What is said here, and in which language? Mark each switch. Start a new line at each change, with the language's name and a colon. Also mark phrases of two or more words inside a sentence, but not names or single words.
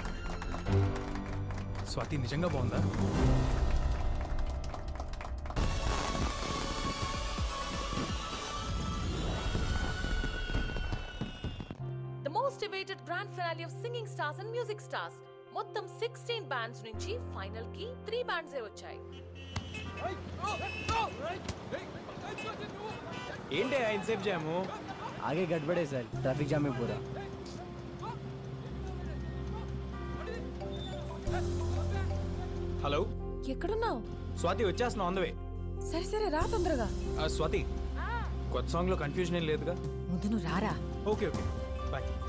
Telugu: స్వాతి నిజంగా బాగుందా?
English: The most debated grand finale of Singing Stars and Music Stars.
Telugu: మొత్తం 16 బ్యాండ్స్ నుంచి ఫైనల్ కి 3 బ్యాండ్స్ వచ్చాయి. ఏంటి ఇన్సేఫ్ జాము?
Hindi: आगे गड़बड़ है सर, ट्रैफिक जाम है पूरा.
Telugu: హలో ఎక్కడున్నావు? స్వాతి, వచ్చేస్తున్నావు
English: on the way.
Telugu: సరే సరే రా తొందరగా. స్వాతి, కొత్త సాంగ్ లో కన్ఫ్యూజన్ ఏం లేదుగా? ముందు నువ్వు రారా.
English: okay okay bye.